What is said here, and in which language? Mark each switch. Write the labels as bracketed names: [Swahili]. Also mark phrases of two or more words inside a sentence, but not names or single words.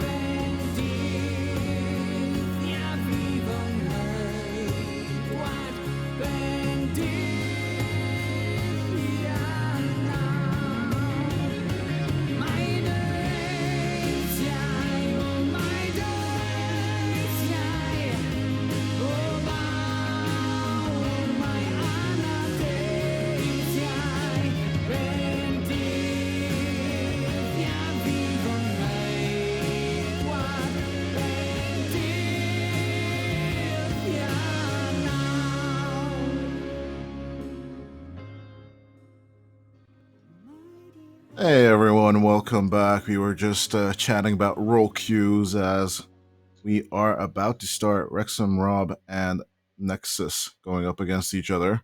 [Welsh] bendith ia fi fy ngheidwad bendith ia nawr mae dy eisiau o mae dy eisiau bob awr mae arnaf deisiau bendith ia fi fy ngheidwad bendith ia nawr [English] Hey everyone, welcome back. We were just chatting about role queues as we are about to start Wrexham Rob and Nexus going up against each other.